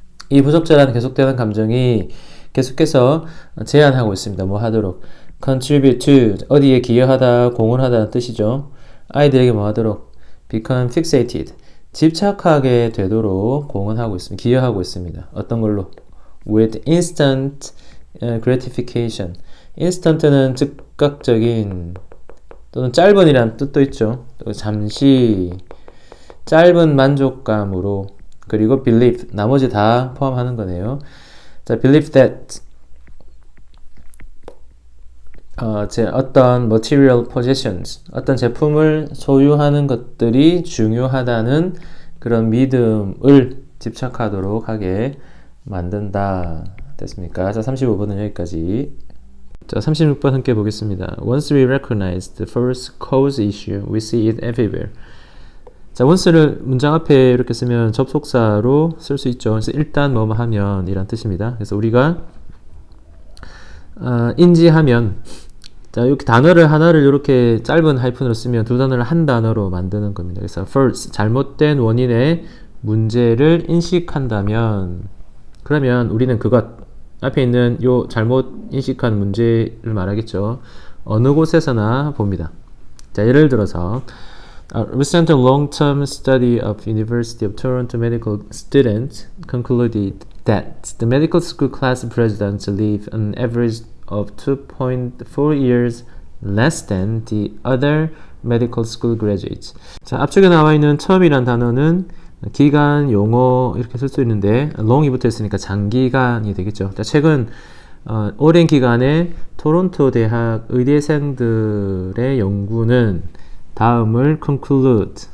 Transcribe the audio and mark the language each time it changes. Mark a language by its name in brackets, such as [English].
[Korean] 이 부적절한 계속되는 감정이 계속해서 제한하고 있습니다. 뭐 하도록? [English] contribute to, [Korean] 어디에 기여하다, 공헌하다는 뜻이죠. 아이들에게 뭐 하도록? [English] become fixated, [Korean] 집착하게 되도록 공헌하고 있습니다. 기여하고 있습니다. 어떤 걸로? [English] with instant gratification. [Korean] instant는 즉각적인 또는 짧은이라는 뜻도 있죠. 또 잠시 짧은 만족감으로, 그리고 believe, 나머지 다 포함하는 거네요. 자, [English] believe that [Korean] 어떤 material possessions, 어떤 제품을 소유하는 것들이 중요하다는 그런 믿음을 집착하도록 하게 만든다. 됐습니까? 자, 35번은 여기까지. 자, 36번 함께 보겠습니다. [English] Once we recognize the first cause issue, we see it everywhere. [Korean] 자, once를 문장 앞에 이렇게 쓰면 접속사로 쓸 수 있죠. 그래서 일단 뭐뭐 하면 이란 뜻입니다. 그래서 우리가 인지하면, 자, 이렇게 단어를 하나를 이렇게 짧은 하이픈으로 쓰면 두 단어를 한 단어로 만드는 겁니다. 그래서 first, 잘못된 원인의 문제를 인식한다면, 그러면 우리는 그것, 앞에 있는 요 잘못 인식한 문제를 말하겠죠. 어느 곳에서나 봅니다. [English] 자, [Korean] 예를 들어서 [English] A recent long-term study of University of Toronto medical students concluded that the medical school class presidents live an average of 2.4 years less than the other medical school graduates. [Korean] 자, 앞쪽에 나와 있는 term이란 단어는 기간, 용어 이렇게 쓸 수 있는데 long이 붙어 있으니까 장기간이 되겠죠. 자, 최근 오랜 기간에 토론토 대학 의대생들의 연구는 다음을 conclude.